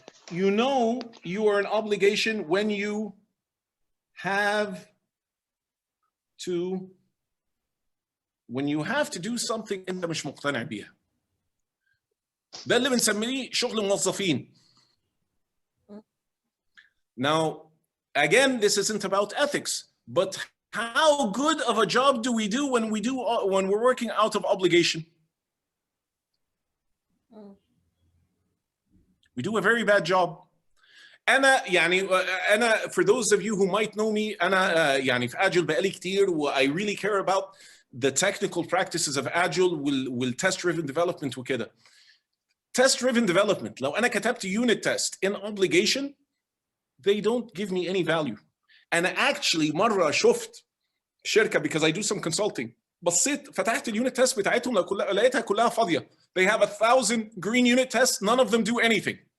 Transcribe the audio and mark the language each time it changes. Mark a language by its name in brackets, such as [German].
[English] You know you are an obligation when you have to do something [Arabic] انت مش مقتنع بيها. ده اللي بنسميه شغل موظفين. [English] Now again, this isn't about ethics, but how good of a job do we do when we're working out of obligation? We do a very bad job. أنا for those of you who might know me أنا [Arabic] يعني في [English] Agile [Arabic] بقالي كتير [English] و I really care about the technical practices of Agile test driven development وكده. Test driven development [Arabic] لو أنا كتبت [English] unit test in obligation they don't give me any value. [Arabic] أنا [English] actually [Arabic] مرة شفت شركة [English] because I do some consulting [Arabic] بصيت فتحت اليونت تيست بتاعتهم لقيتها كلها فاضية. [English] They have 1,000 green unit tests, none of them do anything.